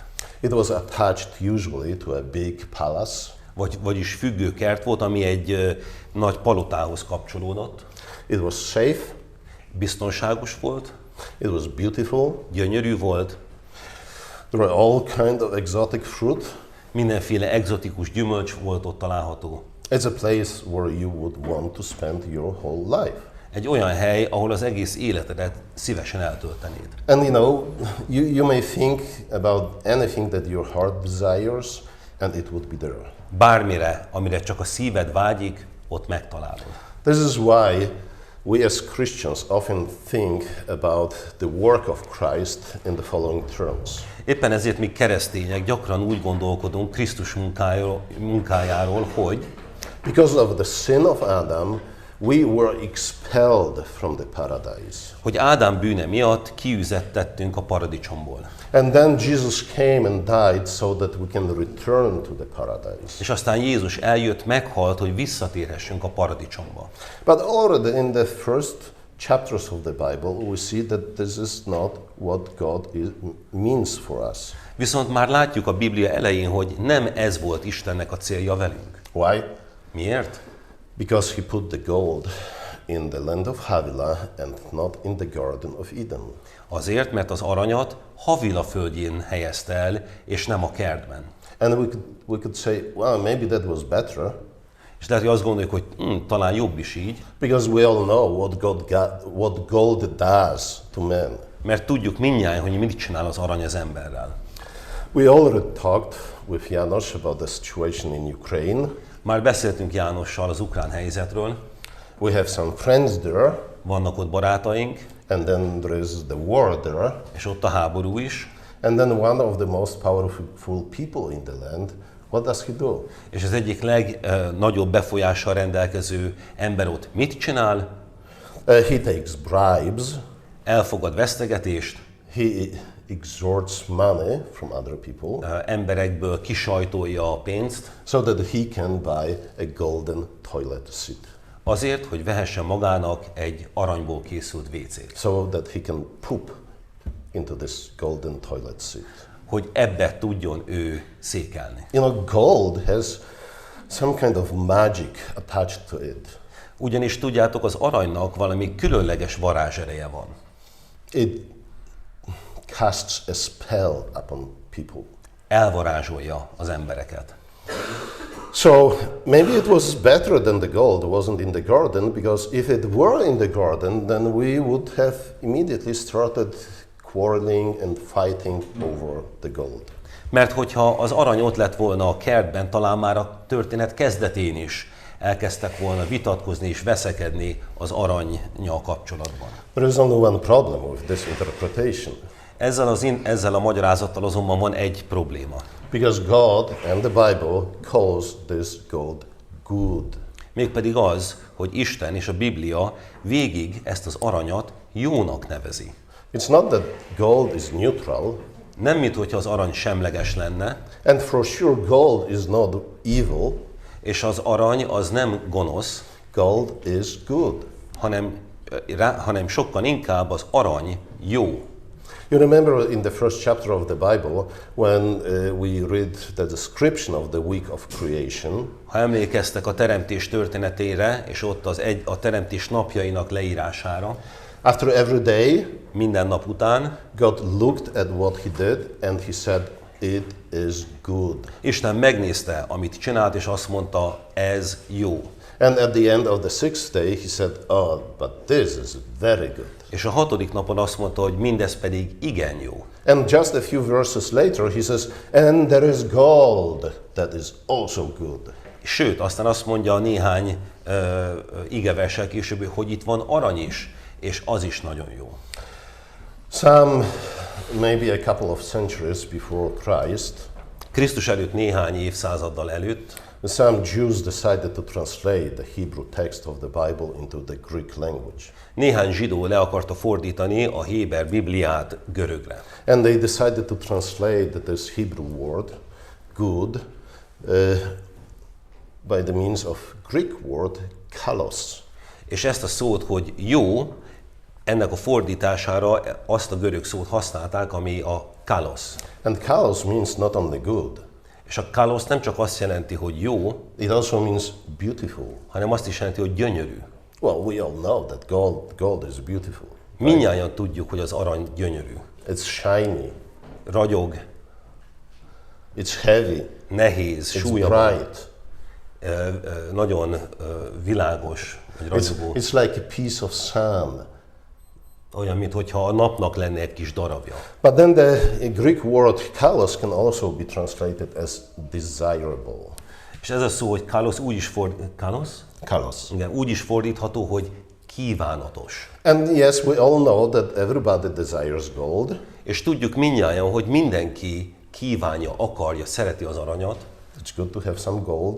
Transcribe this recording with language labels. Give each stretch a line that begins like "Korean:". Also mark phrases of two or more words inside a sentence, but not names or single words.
English: It was attached usually to a big palace.
Hungarian: Vagyis függő kert volt, ami egy nagy palotához kapcsolódott.
English: It was safe,
Hungarian: Biztonságos volt,
English: it was beautiful.
Hungarian: gyönyörű volt,
English: There were all kind of exotic fruit.
Hungarian: mindenféle egzotikus gyümölcs volt ott található.
English: It's a place where you would want to spend your whole life.
Hungarian: Egy olyan hely, ahol az egész életedet szívesen eltöltenéd.
English: And you know, you may think about anything that your heart desires, and it would be there.
Hungarian: Bármire, amire csak a szíved vágyik, ott megtalálod.
English: This is why we as Christians often think about the work of Christ in the following terms.
Hungarian: Éppen ezért mi keresztények gyakran úgy gondolkodunk Krisztus munkájáról, hogy
English: Because of the sin of Adam, we were expelled from the paradise.
Hungarian: hogy Ádám bűne miatt kiüzettettünk a paradicsomból.
English: And then Jesus came and died so that we can return to the paradise.
Hungarian: És aztán Jézus eljött, meghalt, hogy visszatérhessünk a paradicsomba.
English: But already in the first chapters of the Bible, we see that this is not what God means for us.
Hungarian: Viszont már látjuk a Biblia elején, hogy nem ez volt Istennek a célja velünk.
English: Why?
Hungarian: Miért?
English: Because he put the gold in the land of Havila and not in the Garden of Eden.
Hungarian: Azért, mert az aranyat Havila földjén helyezte el, és nem a kertben.
English: And we could say, well, maybe that was better.
Hungarian: És lehet, hogy azt gondoljuk, hogy talán jobb is így,
English: because we all know what gold does to men.
Hungarian: mert tudjuk mindnyájan, hogy mit csinál az arany az emberrel.
English: We already talked with Janos about the situation in Ukraine.
Hungarian: Már beszéltünk Jánossal az ukrán helyzetről,
English: We have some friends there,
Hungarian: vannak ott barátaink,
English: and then there is the war there.
Hungarian: és ott a háború is,
English: And then one of the most powerful people in the land, what does he do?
Hungarian: és az egyik legnagyobb befolyással rendelkező ember ott mit csinál?
English: He takes bribes,
Hungarian: Elfogad vesztegetést,
English: he extorts money from other people,
Hungarian: emberekből kisajtolja a pénzt,
English: so that he can buy a golden toilet seat,
Hungarian: azért, hogy vehessen magának egy aranyból készült WC-t.
English: so that he can poop into this golden toilet seat.
Hungarian: Hogy ebbe tudjon ő székelni.
English: You know, gold has some kind of magic attached to it.
Hungarian: Ugyanis tudjátok, az aranynak valami különleges varázsereje van.
English: It casts a spell upon people.
Hungarian: Elvarázsolja az embereket.
English: So maybe it was better than the gold wasn't in the garden, because if it were in the garden, then we would have immediately started quarreling and fighting over the gold.
Hungarian: Mert hogyha az arany ott lett volna a kertben, talán már a történet kezdetén is elkezdtek volna vitatkozni és veszekedni az arannyal kapcsolatban.
English: There is only one problem with this interpretation,
Hungarian: Ezzel a magyarázattal azonban van egy probléma.
English: because God and the Bible calls this gold good.
Hungarian: Mégpedig az, hogy Isten és a Biblia végig ezt az aranyat jónak nevezi.
English: It's not that gold is neutral,
Hungarian: Nem minthogyha az arany semleges lenne,
English: and for sure gold is not evil.
Hungarian: és az arany az nem gonosz,
English: Gold is good.
Hungarian: hanem sokkal inkább az arany jó.
English: You remember in the first chapter of the Bible when we read the description of the week of creation,
Hungarian: Ha emlékeztek a teremtés történetére, és ott a teremtés napjainak leírására,
English: after every day,
Hungarian: minden nap után
English: God looked at what he did and he said, it is good.
Hungarian: Isten megnézte, amit csinált, és azt mondta, ez jó.
English: And at the end of the sixth day, he said, oh, but this is very good.
Hungarian: És a 6. napon azt mondta, hogy mindez pedig igen jó.
English: And just a few verses later, he says, and there is gold that is also good.
Hungarian: Sőt, aztán azt mondja néhány igeverssel később, hogy itt van arany is, és az is nagyon jó.
English: Maybe a couple of centuries before Christ,
Hungarian: Krisztus előtt néhány évszázaddal előtt
English: some Jews decided to translate the Hebrew text of the Bible into the Greek language.
Hungarian: néhány zsidó le akarta fordítani a héber Bibliát görögre.
English: And they decided to translate this Hebrew word, good, by the means of Greek word, kalos.
Hungarian: És ezt a szót, hogy jó, ennek a fordítására azt a görög szót használták, ami a kalos.
English: And kalos means not only good,
Hungarian: És a kalos nem csak azt jelenti, hogy jó,
English: it also means beautiful.
Hungarian: hanem azt is jelenti, hogy gyönyörű.
English: Well, we all know that gold is beautiful.
Hungarian: Mindnyájan tudjuk, hogy az arany gyönyörű.
English: It's shiny,
Hungarian: Ragyog,
English: it's heavy,
Hungarian: nehéz,
English: it's
Hungarian: súlya van,
English: bright.
Hungarian: nagyon világos, vagy ragyogó.
English: It's like a piece of sun.
Hungarian: Olyan, mintha a napnak lenne egy kis darabja.
English: But then the Greek word kalos can also be translated as desirable.
Hungarian: És ez a szó, hogy kalos úgy is Kalos. Igen, úgy is fordítható, hogy kívánatos.
English: And yes, we all know that everybody desires gold.
Hungarian: És tudjuk mindnyájan, hogy mindenki kívánja, akarja, szereti az aranyat.
English: It's good to have some gold.